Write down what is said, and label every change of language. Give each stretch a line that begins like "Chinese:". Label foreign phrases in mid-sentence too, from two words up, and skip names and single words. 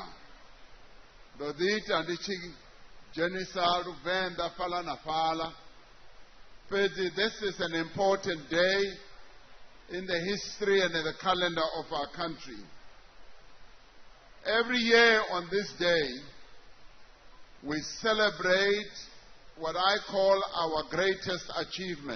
Venda: Ndo ḓi ita ndi tshi dzhenisa Luvenḓa fhaḽa na fhaḽa.
English: Fhedzi this is an important day in the history and in the calendar of our country. Every year on this day, we celebrate what I call our greatest achievement.